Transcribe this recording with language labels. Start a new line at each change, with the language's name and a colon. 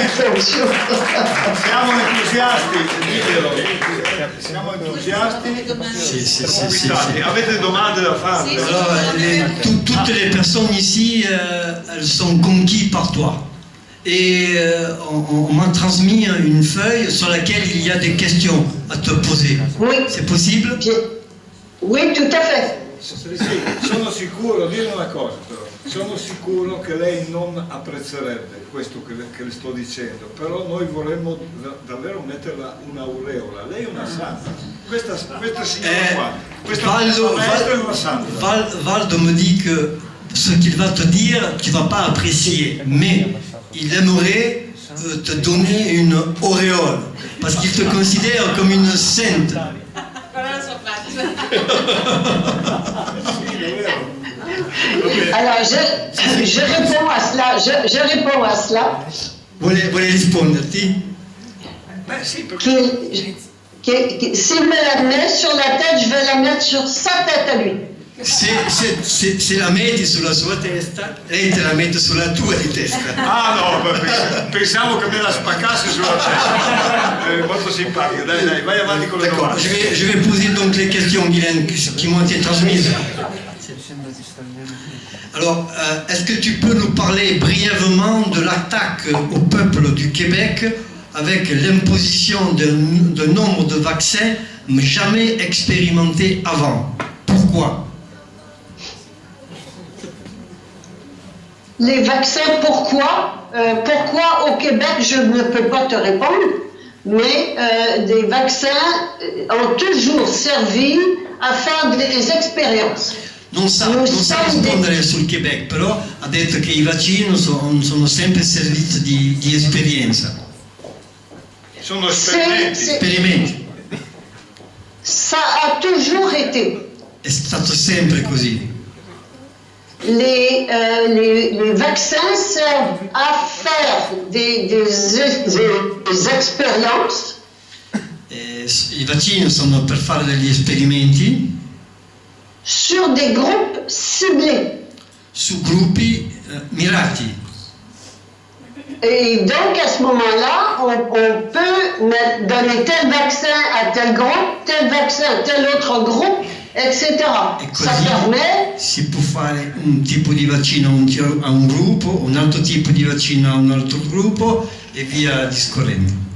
Italian: Siamo entusiasti, ditelo. Siamo entusiasti. Sì. Avete domande da fare?
French: Alors, toutes les personnes ici, elles sont conquises par toi. Et on m'a transmis une feuille sur laquelle il y a des questions à te poser. Oui. C'est possible? Oui, tout à fait.
Italian: Sì, sono sicuro, dire una cosa però, sono sicuro che lei non apprezzerebbe questo che le sto dicendo, però noi vorremmo davvero metterla un'aureola. Lei è una santa, questa signora qua, questa maestra è una santa.
French: Valdo me dit que ce qu'il va te dire, tu ne vas pas apprécier, mais il aimerait te donner une auréole, parce qu'il te considère comme une sainte. Alors, je réponds à cela. Je réponds à cela.
Italian: Vuole risponderti? Beh sì, perché
French: S'il me la met sur la tête, je vais la mettre sur sa tête à lui.
Italian: Se la metti sulla sua testa, lei te la mette sulla tua di testa. ah no, pensavo che me la spaccasse sulla testa. Molto simpatica, dai, vai avanti con le
French: D'accord,
Italian: domande.
French: je vais poser donc les questions qui m'ont été transmises. Alors, est-ce que tu peux nous parler brièvement de l'attaque au peuple du Québec avec l'imposition d'un nombre de vaccins jamais expérimentés avant? Pourquoi? Les vaccins, pourquoi? Pourquoi au Québec, je ne peux pas te répondre, mais des vaccins ont toujours servi a faire des experienze.
Italian: Non sa rispondere sul Quebec, però ha detto che i vaccini sono sempre servizi di esperienza. Sono esperimenti.
French: Ça a toujours été.
Italian: È stato sempre così.
French: Les vaccins servent à faire des expériences.
Italian: I vaccini sono per fare degli esperimenti
French: sur des groupes ciblés.
Italian: Su gruppi mirati.
French: Et donc à ce moment-là, on peut donner tel vaccin à tel groupe, tel vaccin à tel autre groupe, etc. Ça permet...
Italian: Si può fare un tipo di vaccino a un gruppo, un altro tipo di vaccino a un altro gruppo e via discorrendo.